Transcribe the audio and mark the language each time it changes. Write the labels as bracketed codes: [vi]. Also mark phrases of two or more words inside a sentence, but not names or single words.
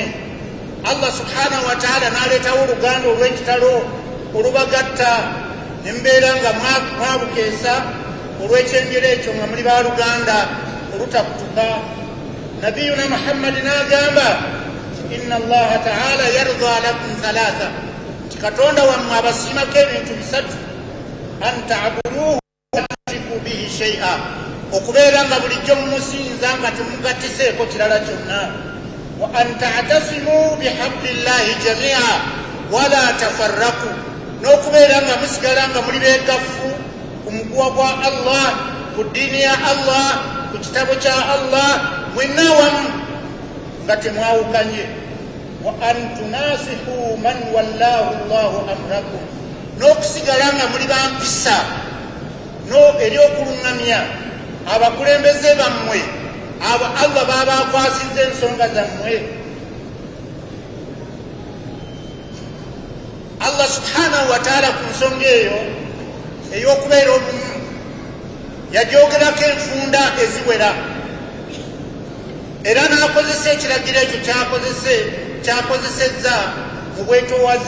[ar] الله سبحانه وتعالى [lg] n'aleetawo oluganda olw'ekitalo olubagatta, ne mbeera nga mwabukeesa olw'ekyengera ekyo nga muli baaluganda olutakutuka. Nabiyuna Muhammad n'agamba [ar] إن الله تعالى يرضى لكم ثلاثا, [lg] katonda wammwe abasiimako ebintu bisatu: [ar] أن تعبدوه ولا تشركوا به شيئا, [lg] okubeera nga bulijjo mumusinza nga temugattiseeko kirala kyonna. [ar] وأن تعتصموا بحبل الله جميعا ولا تفرقوا, [lg] n'okubeera nga musigala nga muli beegafu ku muguwa gwa Allah, ku ddiini ya Allah, ku kitabo kya Allah, mwenna wamu nga temwawukanye. [ar] وأن تناصحوا من ولاه الله أمركم, [lg] n'okusigala nga muli bampisa eri okuluŋŋamya abakulembeze bammwe abo Allah baabakwasizza ensonga zammwe. [ar] الله سبحانه وتعالى [lg] ku nsonga eyo ey'okubeera obumu yagyogerako enfunda eziwera, era n'akozesa ekiragiro ekyo kyakozesezza mu bwetoowaze.